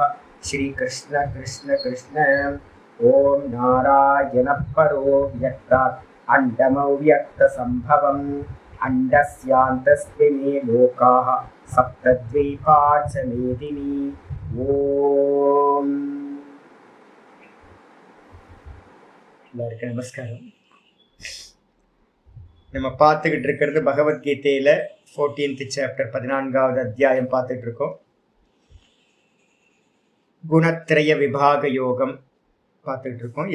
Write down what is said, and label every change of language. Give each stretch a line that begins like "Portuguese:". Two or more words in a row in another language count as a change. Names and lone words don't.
Sanskrit: श्री कृष्ण कृष्ण कृष्ण। ओम नारायण परो व्यक्तात् अण्डमव्यक्तसम्भवम् अण्डस्यान्तस्मिन् लोकाः सप्तद्वीपा च मेदिनी।
Tamil: ओम எல்லாருக்கும் நமஸ்காரம். நம்ம பார்த்துக்கிட்டு இருக்கிறது பகவத்கீதையில 14th சாப்டர் 14வது அத்தியாயம் பார்த்துட்டு இருக்கோம். குணத்ரய விபாக யோகம் பார்த்துட்டு இருக்கோம்.